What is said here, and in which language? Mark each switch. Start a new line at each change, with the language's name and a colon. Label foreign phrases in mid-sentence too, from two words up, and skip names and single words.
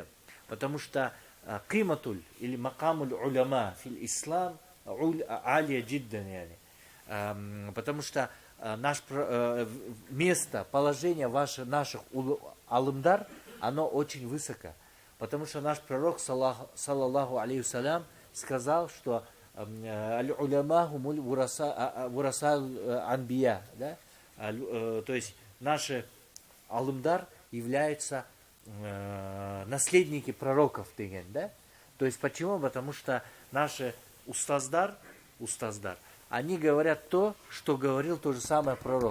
Russian: Потому что киматуль или
Arabic: مقام العلماء في الإسلام عالية جدا.
Russian: Потому что место, положение наших алымдар, оно очень высоко. Потому что наш пророк,
Arabic: صلى الله عليه
Russian: сказал, что
Arabic: العلماء هم ورثة الأنبياء,
Russian: да? То есть наши алымдар являются наследники пророков, да? То есть почему? Потому что наши устаздар, они говорят то, что говорил тот же самый пророк.